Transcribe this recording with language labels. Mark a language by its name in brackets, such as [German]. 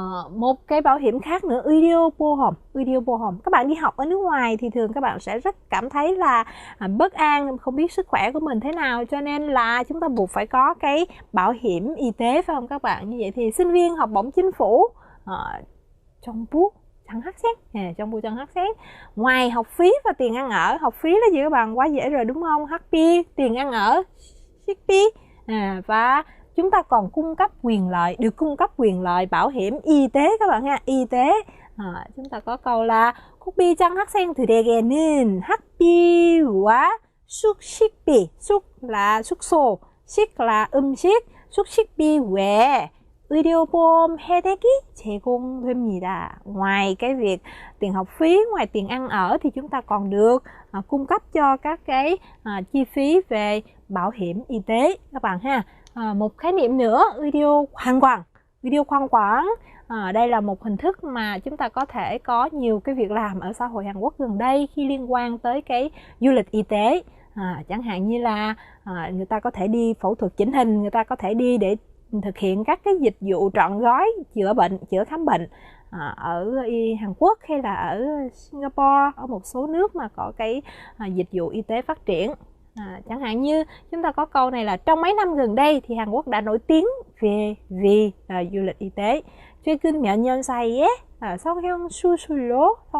[Vietnamese] Một cái bảo hiểm khác nữa, [Korean] 의료보험. [Vietnamese] Các bạn đi học ở nước ngoài thì thường các bạn sẽ rất cảm thấy là bất an, không biết sức khỏe của mình thế nào, cho nên là chúng ta buộc phải có cái bảo hiểm y tế, phải không các bạn? Như vậy thì sinh viên học bổng chính phủ [Korean] 정부 장학생, 정부 장학생, [Vietnamese] ngoài học phí và tiền ăn ở, học phí là gì các bạn? Quá dễ rồi đúng không? 학비, tiền ăn ở, 식비, và chúng ta còn được cung cấp quyền lợi bảo hiểm y tế các bạn ha. Y tế, chúng ta có câu là [Korean] 국비장 학생들에게는 학비와 숙식비, 숙 là 숙소, 식 là 음식, 숙식비 외에 의료보험 혜택이 제공됩니다. [Vietnamese] Ngoài cái việc tiền học phí, ngoài tiền ăn ở thì chúng ta còn được cung cấp cho các cái chi phí về bảo hiểm y tế các bạn ha. Một khái niệm nữa, video khoan quảng. Đây là một hình thức mà chúng ta có thể có nhiều cái việc làm ở xã hội Hàn Quốc gần đây khi liên quan tới cái du lịch y tế. Chẳng hạn như là người ta có thể đi phẫu thuật chỉnh hình, người ta có thể đi để thực hiện các cái dịch vụ trọn gói chữa khám bệnh ở Hàn Quốc hay là ở Singapore, ở một số nước mà có cái dịch vụ y tế phát triển. Chẳng hạn như chúng ta có câu này là trong mấy năm gần đây thì Hàn Quốc đã nổi tiếng vì du lịch y tế. [Korean] 최근 몇 년 사이에 성형 수술로